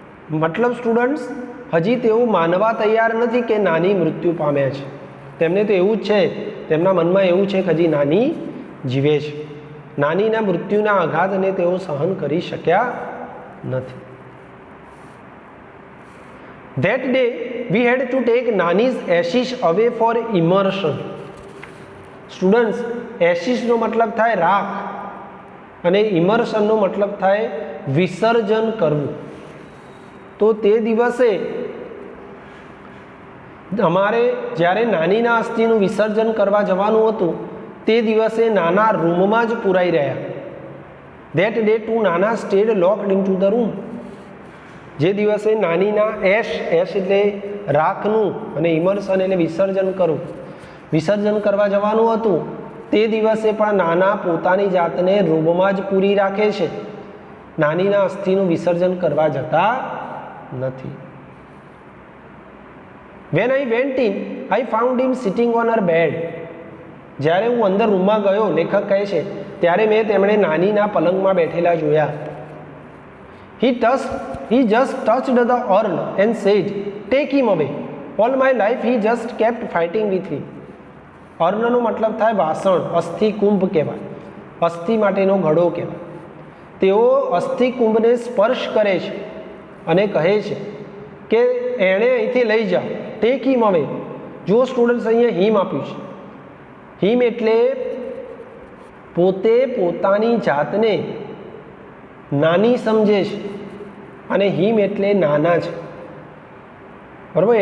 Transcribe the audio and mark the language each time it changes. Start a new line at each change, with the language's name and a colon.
Gujarati: મતલબ સ્ટુડન્ટ્સ, હજી તેઓ માનવા તૈયાર નથી કે નાની મૃત્યુ પામ્યા છે. તેમને તો એવું જ છે, તેમના મનમાં એવું છે કે હજી નાની જીવે છે. નાનીના મૃત્યુના આઘાતને તેઓ સહન કરી શક્યા નથી.
English: That day we had to take Nani's ashes away for immersion.
Gujarati: Students, એશિસનો મતલબ થાય રાખ અને ઇમર્શનનો મતલબ થાય વિસર્જન કરવું. તો તે દિવસે અમારે જ્યારે નાનીના અસ્થિનું વિસર્જન કરવા જવાનું હતું તે દિવસે નાના રૂમમાં જ પુરાઈ રહ્યા.
English: That day two નાના stayed locked into the room.
Gujarati: જે દિવસે નાનીના એશ એટલે રાખનું અને ઇમર્શન એટલે વિસર્જન કરવું, વિસર્જન કરવા જવાનું હતું તે દિવસે પણ નાના પોતાની જાતને રૂમમાં જ પૂરી રાખે છે, નાનીના અસ્થિનું વિસર્જન કરવા જતા નથી.
English: When I went in, I found him sitting on her bed.
Gujarati: જ્યારે હું અંદર રૂમમાં ગયો, લેખક કહે છે, ત્યારે મેં તેમણે નાનીના પલંગમાં બેઠેલા જોયા.
English: He just touched the urn and said, "Take him away. All my life he just kept fighting with me."
Gujarati: અર્નનો મતલબ થાય વાસણ, અસ્થિ કુંભ કહેવાય, અસ્થિ માટેનો ઘડો કહેવાય. તેઓ અસ્થિ કુંભને સ્પર્શ કરે છે અને કહે છે કે એણે અહીંથી લઈ જાઓ,
English: Take him away.
Gujarati: જુઓ સ્ટુડન્ટ્સ, અહીંયા હિમ આપ્યું છે. હિમ એટલે પોતે પોતાની જાતને નાની સમજે છે અને હિમ એટલે નાના છે, બરાબર.